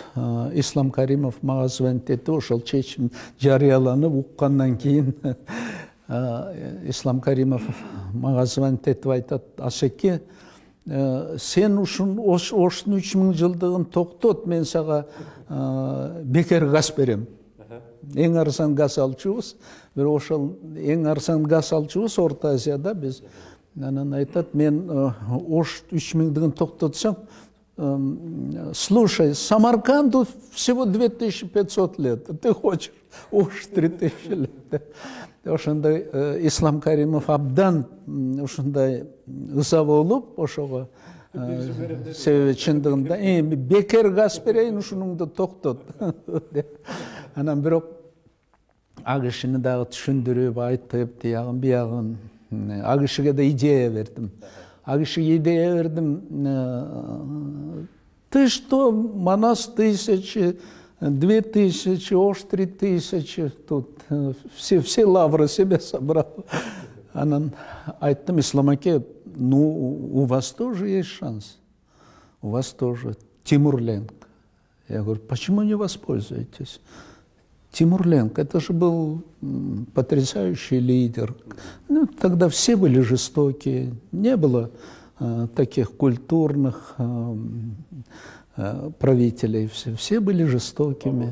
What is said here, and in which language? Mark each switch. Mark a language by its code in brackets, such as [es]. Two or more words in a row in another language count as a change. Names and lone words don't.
[ky] Ислам Каримов мага звонить этти, ошол чечим жарыяланып уккандан кийин Ислам Каримов мага звонить этип айтат: "Асеке, сен ушун Оштун 3000 жылдыгын токтот, мен сага бекер газ берем. Эң арзан газ алчубуз. Бирок ошол эң арзан газ алчубуз Орто Азияда биз. Анан айтат: "Мен Ош 3000-дигин токтотсам, [ru] слушай, Самарканду всего 2500 лет, а ты хочешь уж 3000 лет. [ky] Ошондай Ислам Каримов абдан ушундай ыза болуп ошого себеби чындыгында бекер газ берейин ушунуңду токтот деп анан бирок ак кишини дагы түшүндүрүп айтып тиягын биягын ак кишиге да идея бердим. Ак кишиге идея бердим, [ru] ты что, Манас 1000, 2000, Ош 3000, тут все лавры себе собрал. [ky] Анан айттым, Ислам аке, [ru] ну у вас тоже есть шанс, у вас тоже. Тимур-Ленг. Я говорю, почему не воспользуетесь? Тимур-Ленг, это же был потрясающий лидер. Ну, тогда все были жестокие, не было таких культурных правителей, все были жестокими.